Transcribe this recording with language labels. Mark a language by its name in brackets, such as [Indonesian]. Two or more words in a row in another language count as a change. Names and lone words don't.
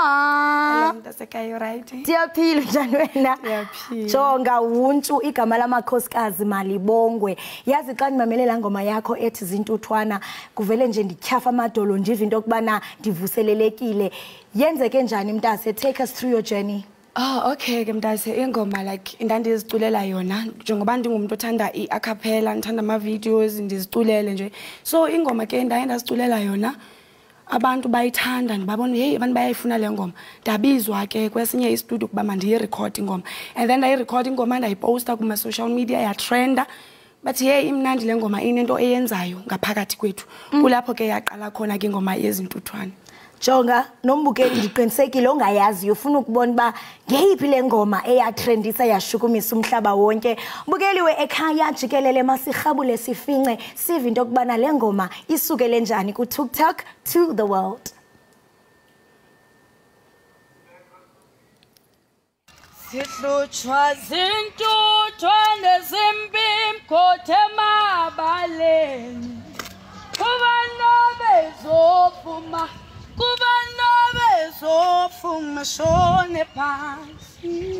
[Xhosa] Hello mntasekhaya right? Ndiyaphila njani wena? Jonga wuntshu igama lamakhosikazi Malibongwe. Yazi xa ndimamelela ngoma yakho ethi Zintuthwana kuvele nje ndityhafa amadolo ndive into okubana ndivuselelekile. Yenzeke njani mntase? [English] Take us through your journey. [Xhosa] Oh okay ke mntase ingoma like ndandiziculela yona njengoba ndingumuntu othanda iacapella ndithanda ama videos ndiziculele nje. So ingoma ke ndaziculela yona abantu bayithanda ndibabona hey abantu bayayifuna le ngoma ndabizwa ke kwesinye istudio kuba mandiyirecord ingoma [English] and then [Xhosa] ndayirecord ingoma ndayiposta kuma [English] social media [Xhosa] ya trenda [English] but hey [Xhosa] imnandi le ngoma inento eyenzayo ngaphakathi kwethu kulapho ke yaqala khona ke ingoma yezintuthwana. Jonga nombukeli ndiqinisekile ongayazi ufuna ukubona ba ngeyiphi le ngoma eyatrendisa yashukumisa umhlaba wonke. Mbukeliwe ekhaya Jikelele masirhabule sifince sive into okubana le ngoma isukele njani ku TikTok [English] to the world. [Xhosa] Sihlutshwa zintuthwane zimpimkhothe emabaleni kuba nobezofuma kuba nobezofuma shone phansi.